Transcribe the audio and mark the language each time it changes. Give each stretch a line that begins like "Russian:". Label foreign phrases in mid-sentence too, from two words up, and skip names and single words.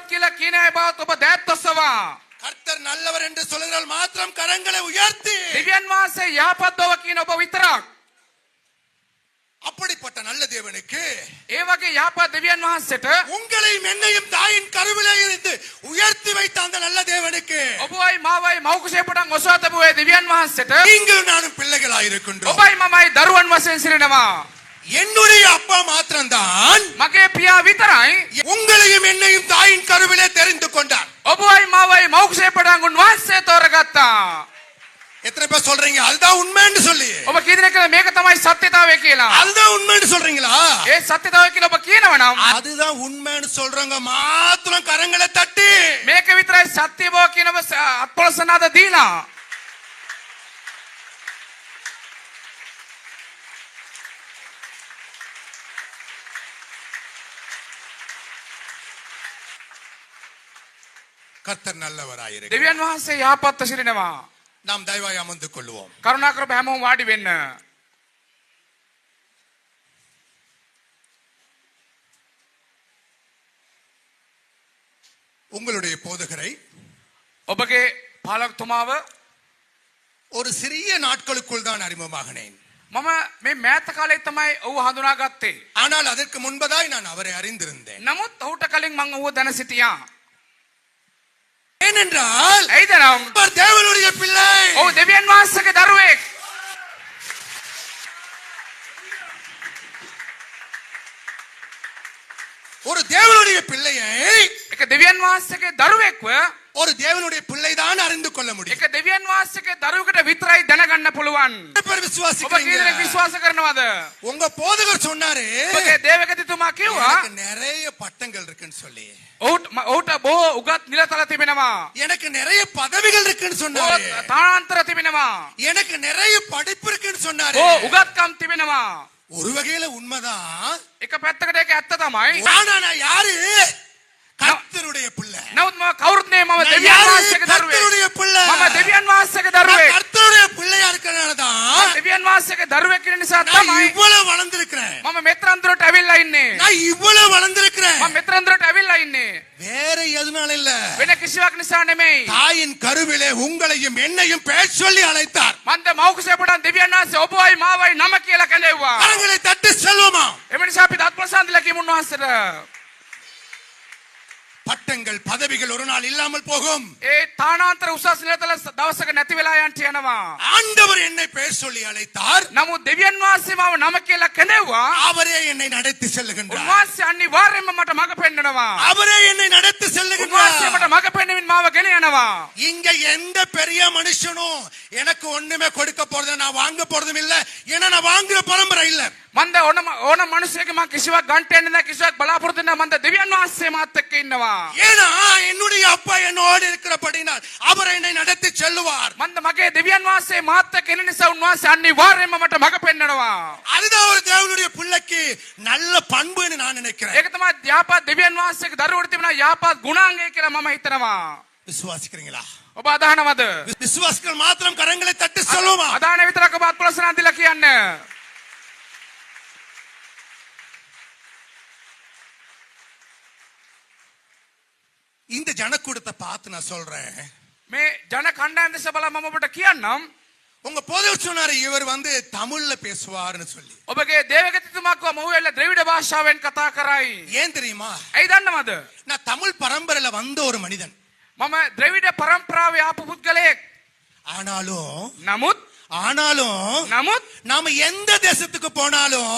Sinhala: කියලා කියන අය බවත් ඔබ දෑත් ඔසවා.
Tamil: கர்த்தர் நல்லவர் என்று சொல்கிறால் மாத்திரம் கரங்களை உயர்த்தி
Sinhala: දෙවියන් වහන්සේ යහපත් බව කියන ඔබ විතරක්.
Tamil: அப்படிப்பட்ட நல்ல தேவனுக்கு
Sinhala: ඒ වගේ යහපත් දෙවියන් වහන්සේට
Tamil: உங்களையும் என்னையும் தாயின் கருவிலே இருந்து உயர்த்தி வைத்த அந்த நல்ல தேவனுக்கு
Sinhala: ඔබයි මාවයි මව් කුසේ පටන් ඔසවා තබුවේ දෙවියන් වහන්සේට
Tamil: நீங்களும் நானும் பிள்ளைகளாய் இருக்கின்றோம்.
Sinhala: ඔබයි මමයි දරුවන් වශයෙන් සිටිනවා.
Tamil: என்னுடைய அப்பா மாத்திரம்தான்
Sinhala: මගේ පියා විතරයි
Tamil: உங்களையும் என்னையும் தாயின் கருவிலே தெரிந்து கொண்டார்.
Sinhala: ඔබයි මාවයි මව් කුසේ පටන් උන්වහන්සේ තෝරගත්තා.
Tamil: எத்தனை பேர் சொல்றீங்க அதுதான் உண்மைன்னு சொல்லி?
Sinhala: ඔබ කී දෙනෙක් මේක තමයි සත්‍යතාවය කියලා?
Tamil: அதுதான் உண்மைன்னு சொல்றீங்களா?
Sinhala: ඒ සත්‍යතාවය කියලා ඔබ කියනවා නම්
Tamil: அதுதான் உண்மைன்னு சொல்றவங்க மாத்திரம் கரங்களை தட்டி
Sinhala: මේක විතරයි සත්‍ය බව කියනව අත්පොලසනාද දීලා.
Tamil: கர்த்தர் நல்லவராயிருக்கிறார்.
Sinhala: දෙවියන් වහන්සේ යහපත්ව සිටිනවා.
Tamil: நாம் தயவாய் அமர்ந்து கொள்வோம்.
Sinhala: කරුණාකර ඔබ හැමෝම වාඩි වෙන්න.
Tamil: உங்களுடைய போதகரை
Sinhala: ඔබගේ පාලකතුමාව
Tamil: ஒரு சிறிய நாட்களுக்குள் தான் அறிமுகமாகினேன்.
Sinhala: මම මේ මෑත කාලේ තමයි ඔහු හඳුනාගත්තේ.
Tamil: ஆனால் அதற்கு முன்பதாய் நான் அவரை அறிந்திருந்தேன்.
Sinhala: නමුත් ඔහුට කලින් මම ඔහුව දැන සිටියා.
Tamil: ஏனென்றால்
Sinhala: ඇයිද නම්
Tamil: அவர் தேவனுடைய பிள்ளை.
Sinhala: ඔහු දෙවියන් වහන්සේගේ දරුවෙක්.
Tamil: ஒரு தேவனுடைய பிள்ளையை
Sinhala: එක දෙවියන් වහන්සේගේ දරුවෙක්ව
Tamil: ஒரு தேவனுடைய பிள்ளை தான் அறிந்து கொள்ள முடியும்.
Sinhala: එක දෙවියන් වහන්සේගේ දරුවෙකුට විතරයි දැනගන්න පුළුවන්.
Tamil: எத்தனை பேர்
Sinhala: ඔබ
Tamil: விசுவாசிக்கிறீங்க?
Sinhala: කී දෙනෙක් විශ්වාස කරනවද?
Tamil: உங்க போதகர் சொன்னாரு
Sinhala: ඔබගේ දේවගතිතුමා කිව්වා
Tamil: எனக்கு நிறைய பட்டங்கள் இருக்குன்னு சொல்லி.
Sinhala: ඔහුට බොහෝ උගත් නිලතල තිබෙනවා.
Tamil: எனக்கு நிறைய பதவிகள் இருக்குன்னு
Sinhala: බොහෝ
Tamil: சொன்னாரு.
Sinhala: තානාන්තර තිබෙනවා.
Tamil: எனக்கு நிறைய படிப்பு இருக்குன்னு சொன்னாரு.
Sinhala: බොහෝ උගත්කම් තිබෙනවා.
Tamil: ஒரு வகையில உண்மைதான்.
Sinhala: එක පැත්තකට ඒක ඇත්ත තමයි.
Tamil: ஆனா நான் யாரு? கர்த்தருடைய பிள்ளை.
Sinhala: නමුත් මම කවුරුත් නෙවෙයි, මම
Tamil: நான்
Sinhala: දෙවියන්
Tamil: யாரு?
Sinhala: වහන්සේගේ
Tamil: கர்த்தருடைய
Sinhala: දරුවෙක්.
Tamil: பிள்ளை.
Sinhala: මම දෙවියන් වහන්සේගේ
Tamil: நான்
Sinhala: දරුවෙක්.
Tamil: கர்த்தருடைய பிள்ளையா இருக்கறனால தான்
Sinhala: දෙවියන් වහන්සේගේ දරුවෙක් කියන නිසා
Tamil: நான்
Sinhala: තමයි
Tamil: இவ்வளவு வளர்ந்திருக்கிறேன்.
Sinhala: මම මෙතරම් දුරට ඇවිල්ලා ඉන්නේ.
Tamil: நான் இவ்வளவு வளர்ந்திருக்கிறேன்.
Sinhala: මම මෙතරම් දුරට ඇවිල්ලා ඉන්නේ.
Tamil: வேற எதுனால இல்ல.
Sinhala: වෙන කිසිවක් නිසා නෙමෙයි.
Tamil: தாயின் கருவிலே உங்களையும் என்னையும் பெயர் சொல்லி அழைத்தார்.
Sinhala: මන්ද මව් කුසේ පටන් දෙවියන් වහන්සේ ඔබවයි මාවයි නම කියලා කැඳෙව්වා.
Tamil: கரங்களை தட்டி செல்வோமா?
Sinhala: එම නිසා අපි අත්පොලසන්දලා කියමු උන්වහන්සේට.
Tamil: பட்டங்கள் பதவிகள் ஒரு நாள் இல்லாமல் போகும்.
Sinhala: ඒ තානාන්තර උසස් නිලතල දවසක නැති වෙලා යන්න යනවා.
Tamil: ஆண்டவர் என்னை பெயர் சொல்லி அழைத்தார்.
Sinhala: නමුත් දෙවියන් වහන්සේ මාව නම කියලා කැඳෙව්වා.
Tamil: அவரே என்னை நடத்தி செல்லுகின்றார்.
Sinhala: උන්වහන්සේ අනිවාර්යයෙන්ම මට මඟ පෙන්නනවා.
Tamil: அவரே என்னை நடத்தி
Sinhala: උන්වහන්සේ
Tamil: செல்லுகின்றார்.
Sinhala: මට මඟ පෙන්වමින් මාව ගෙන යනවා.
Tamil: இங்க எந்த பெரிய மனுஷனும் எனக்கு ஒண்ணுமே கொடுக்க போறது நான் வாங்க போறதும் இல்ல. ஏன்னா நான் வாங்குற பரம்பரை இல்ல.
Sinhala: මන්ද ඕන මිනිසෙක් මම කිසිවක් ගන්න යන්නේ නැහැ, කිසිවක් බලාපොරොත්තු වෙන්නේ නැහැ. මන්ද දෙවියන් වහන්සේ මාත් එක්ක ඉන්නවා.
Tamil: ஏன்னா என்னுடைய அப்பா என்னோடு இருக்கிறபடினால் அவர் என்னை நடத்தி செல்லுவார்.
Sinhala: මන්ද මගේ දෙවියන් වහන්සේ මාත් එක්ක ඉන්න නිසා උන්වහන්සේ අනිවාර්යයෙන්ම මට මඟ පෙන්නනවා.
Tamil: அதுதான் ஒரு தேவனுடைய பிள்ளைக்கு நல்ல பண்புன்னு நான் நினைக்கிறேன்.
Sinhala: ඒක තමයි යහපත් දෙවියන් වහන්සේගේ දරුවෙකුට තිබෙන යහපත් ගුණාංගය කියලා මම හිතනවා.
Tamil: விசுவாசிக்கிறீங்களா?
Sinhala: ඔබ අදහනවද?
Tamil: விசுவாசிகள் மாத்திரம் கரங்களை தட்டி சொல்லுமா?
Sinhala: අදහන විතරක් ඔබ අත්පොලසන අදිලා කියන්න.
Tamil: இந்த ஜனக்கூட்டத்தை பார்த்து நான் சொல்றேன்.
Sinhala: මේ ජන කණ්ඩායම් දෙස බලලා මම ඔබට කියන්නම්.
Tamil: உங்க போதகர் சொன்னாரு இவர் தமிழ்ல பேசுவார்னு சொல்லி.
Sinhala: ඔබගේ දේවගතිතුමා කිව්වා මොහු එල්ල ද්‍රවිඩ භාෂාවෙන් කතා කරයි.
Tamil: ஏன் தெரியுமா?
Sinhala: ඇයි දන්නවද?
Tamil: நான் தமிழ் பரம்பரையில வந்த ஒரு மனிதன்.
Sinhala: මම ද්‍රවිඩ පරම්පරාවේ ආපු පුද්ගලයෙක්.
Tamil: ஆனாலும் நாம எந்த தேசத்துக்கு போனாலும்